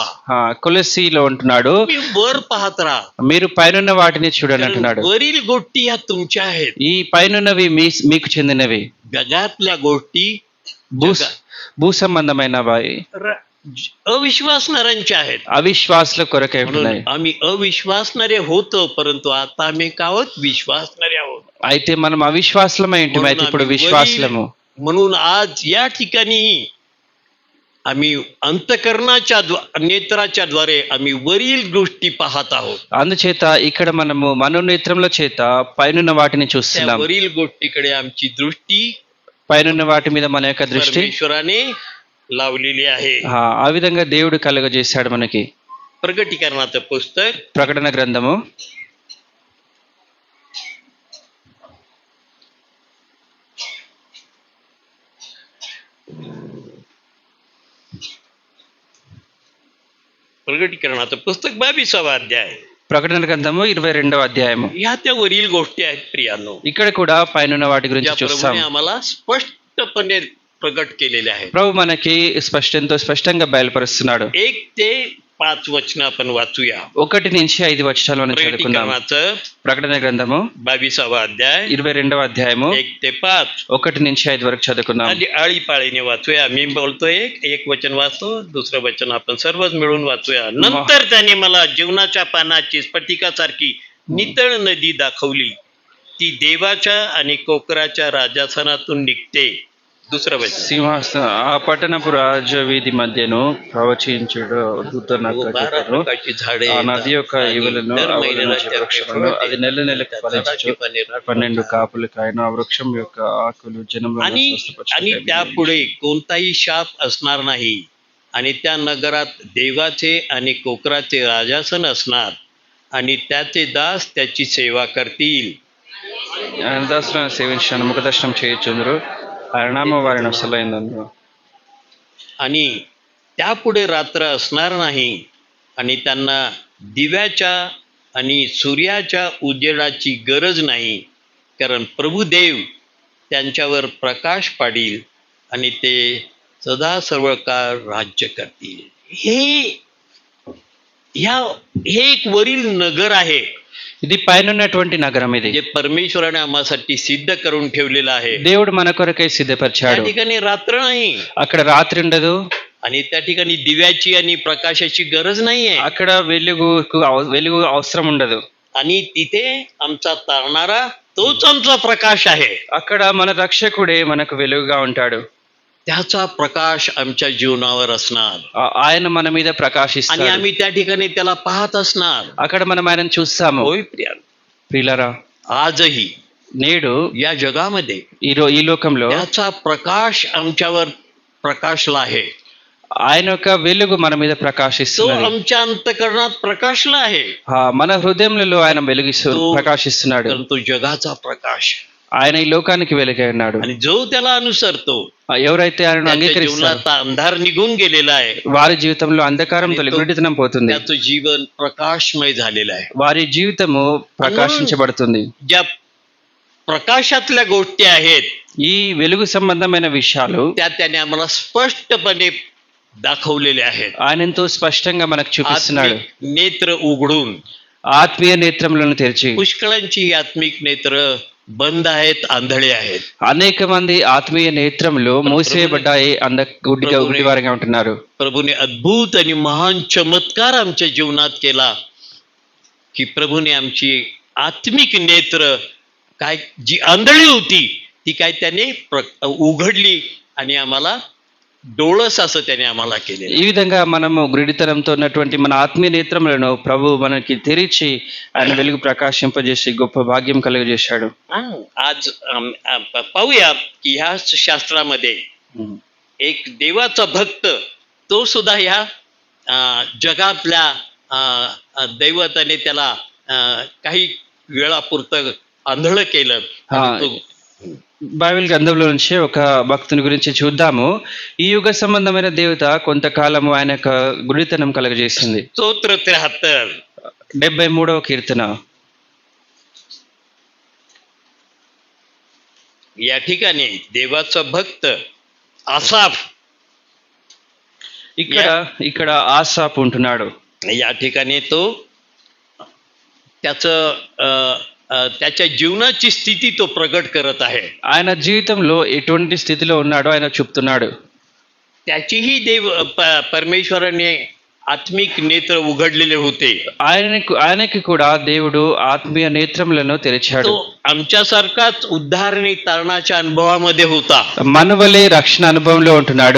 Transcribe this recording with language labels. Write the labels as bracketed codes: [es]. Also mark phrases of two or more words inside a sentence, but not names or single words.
[te] కొలస్సీలో అంటున్నాడు, [mr] तुम्ही वर पाहत राहा, [te] మీరు పైనున్న వాటిని చూడండి [mr] कारण [te] అంటున్నాడు. [mr] वरील गोष्टी ह्या तुमच्या आहेत. [te] ఈ పైనున్నవి మీకు చెందినవి, [mr] जगातल्या गोष्टी [te] భూ సంబంధమైనవి, [mr] अविश्वासणाऱ्यांच्या आहेत. [te] అవిశ్వాసుల కొరకై ఉంటున్నాయి. [mr] म्हणून आम्ही अविश्वासणारे होतो, परंतु आता आम्ही काय आहोत? विश्वासणारे आहोत. [te] అయితే మనం అవిశ్వాసులమై ఉంటుంది, అయితే ఇప్పుడు విశ్వాసులము. [mr] म्हणून आज या ठिकाणी आम्ही अंतकरणाच्या नेत्राच्या द्वारे आम्ही वरील गोष्टी पाहत आहोत. [te] అందుచేత ఇక్కడ మనము మనోనేత్రముల చేత పైనున్న వాటిని [mr] त्या [te] చూస్తున్నాం. [mr] वरील गोष्टीकडे आमची दृष्टी [te] పైనున్న వాటి మీద మన యొక్క దృష్టి [mr] परमेश्वराने लावलेली आहे. [te] ఆ విధంగా దేవుడు కలుగజేశాడు మనకి. [mr] प्रगटीकरणाचं पुस्तक [te] ప్రకటన గ్రంథము [mr] 22वा अध्याय. [te] ప్రకటన గ్రంథము 22వ అధ్యాయము. [mr] ह्या त्या वरील गोष्टी आहेत प्रियांनो, [te] ఇక్కడ కూడా పైనున్న వాటి గురించి [mr] ज्या [te] చూస్తాం. [mr] प्रभूने आम्हाला स्पष्टपणे प्रगट केलेले आहेत. [te] ప్రభు మనకి ఎంతో స్పష్టంగా బయలుపరుస్తున్నాడు. [mr] 1 ते 5 వచనం आपण वाचूया. [te] 1 నుంచి 5 వచనాలు మనం చదువుకుందాం. [mr] प्रकटीकरणाचं [te] ప్రకటన గ్రంథము [mr] 22वा अध्याय [te] 22వ అధ్యాయము [mr] 1 ते 5 [te] 1 నుంచి 5 వరకు చదువుకుందాం. [mr] आणि आळीपाळीने वाचूया. मी बोलतोय एक वचन वाचतो, दुसरं वचन आपण सर्वच मिळून वाचूया. नंतर त्याने मला जीवनाच्या पानाची स्फटिकासारखी नितळ नदी दाखवली. ती देवाच्या आणि कोकराच्या राजासनातून निघते. दुसरं वचन. [te] సింహాసన ఆ పట్టణపు రాజ వీధి మధ్యను ప్రవచించుడు దూత నాకు చెప్పెను. [mr] प्रकारची झाडे [te] ఆ నది యొక్క ఇవలను వృక్షములను అది నెల నెలకు ఫలించుచు 12 కాపులు కాయను. ఆ వృక్షం యొక్క ఆకులు జనములను [mr] आणि [te] స్వస్థపరచుటకై [mr] त्यापुढे कोणताही शाप असणार नाही आणि त्या नगरात देवाचे आणि कोकराचे राजासन असणार आणि त्याचे दास त्याची सेवा करतील. [te] ఆయన దాసులను సేవించడానికి ముఖదర్శనం చేయుచుందురు. ఆయన నామ వారిని అసలైనందు [mr] आणि त्यापुढे रात्र असणार नाही आणि त्यांना दिव्याच्या आणि सूर्याच्या उजेडाची गरज नाही, कारण प्रभुदेव त्यांच्यावर प्रकाश पाडील आणि ते सदा सर्व काळ राज्य करतील. हे एक वरील नगर आहे [te] ఇది పైన ఉన్నటువంటి నగరం. ఇది [mr] जे परमेश्वराने आम्हासाठी सिद्ध करून ठेवलेलं आहे. [te] దేవుడు మన కొరకై [mr] त्या [te] సిద్ధపరిచాడు. [mr] ठिकाणी रात्र नाही [te] అక్కడ రాత్రి ఉండదు. [mr] आणि त्या ठिकाणी दिव्याची आणि प्रकाशाची गरज नाहीये [te] అక్కడ వెలుగు అవసరం ఉండదు. [mr] आणि तिथे आमचा तारणारा तोच आमचा प्रकाश आहे. [te] అక్కడ మన రక్షకుడే మనకు వెలుగుగా ఉంటాడు. [mr] त्याचा प्रकाश आमच्या जीवनावर असणार [te] ఆయన మన మీద [mr] आणि [te] ప్రకాశిస్తాడు. [mr] आम्ही त्या ठिकाणी त्याला पाहत असणार. [te] అక్కడ మనం ఆయనను చూస్తాము. [mr] होय प्रिया, [te] ప్రియులారా, [mr] आजही [te] నేడు [mr] या जगामध्ये [te] ఈ లోకంలో [mr] त्याचा प्रकाश आमच्यावर प्रकाशला आहे. [te] ఆయన యొక్క వెలుగు మన మీద [mr] तो [te] ప్రకాశిస్తున్నది. [mr] आमच्या अंतकरणात प्रकाशला आहे, [te] మన హృదయంలో ఆయన ప్రకాశిస్తున్నాడు. [mr] कारण तो जगाचा प्रकाश [te] ఆయన ఈ లోకానికి వెలుగై ఉన్నాడు. [mr] आणि जो त्याला अनुसरतो [te] ఎవరైతే ఆయనను [mr] त्याच्या [te] అంగీకరిస్తారో [mr] जीवनाचा अंधार निघून गेलेला आहे, [te] వారి జీవితంలో అంధకారం తొలగి గుడితనం పోతుంది. [mr] त्याचं जीवन प्रकाशमय झालेलं आहे. [te] వారి జీవితము ప్రకాశించబడుతుంది. [mr] ज्या प्रकाशातल्या गोष्टी आहेत [te] ఈ వెలుగు సంబంధమైన విషయాలు [mr] त्या त्याने आम्हाला स्पष्टपणे दाखवलेले आहेत. [te] ఆయన ఎంతో స్పష్టంగా మనకు చూపిస్తున్నాడు. [mr] आत्मिक नेत्र उघडून. [te] ఆత్మీయ నేత్రములను తెరిచి [mr] पुष्कळांची आत्मिक नेत्र बंद आहेत, आंधळे आहेत. [te] అనేక మంది ఆత్మీయ నేత్రములు మూసేయబడ్డాయి, గుడ్డివారిగా ఉంటున్నారు. [mr] प्रभूने अद्भुत आणि महान चमत्कार आमच्या जीवनात केला की प्रभूने आमची आत्मिक नेत्र काय जी आंधळी होती ती काय त्याने उघडली आणि आम्हाला डोळस असं त्याने आम्हाला केले. [te] ఈ విధంగా మనము గుడితనంతో ఉన్నటువంటి మన ఆత్మీయ నేత్రములను ప్రభు మనకి తెరిచి ఆయన వెలుగు ప్రకాశింపజేసి గొప్ప భాగ్యం కలుగజేశాడు. [mr] आज पाहूया की ह्या शास्त्रामध्ये एक देवाचा भक्त तो सुद्धा ह्या जगातल्या दैवताने त्याला काही वेळापुरतं आंधळ केलं. [te] బైబిల్ గ్రంథంలో నుంచి ఒక భక్తుని గురించి చూద్దాము. ఈ యుగ సంబంధమైన దేవత కొంతకాలము ఆయన యొక్క గుడితనం కలుగజేసింది. స్తోత్ర 73 73వ కీర్తన. [mr] या ठिकाणी देवाचा भक्त आसाफ [te] ఇక్కడ ఆసాపు ఉంటున్నాడు. [mr] या ठिकाणी तो त्याच्या जीवनाची स्थिती तो प्रगट करत आहे. [te] ఆయన జీవితంలో ఎటువంటి స్థితిలో ఉన్నాడో ఆయన చెప్తున్నాడు. [mr] त्याचीही परमेश्वराने आत्मिक नेत्र उघडलेले होते. [te] ఆయనకి కూడా దేవుడు ఆత్మీయ నేత్రములను తెరిచాడు. [mr] तो आमच्यासारखाच उद्धार आणि तारणाच्या अनुभवामध्ये होता. [te] మన వలె రక్షణ అనుభవంలో ఉంటున్నాడు.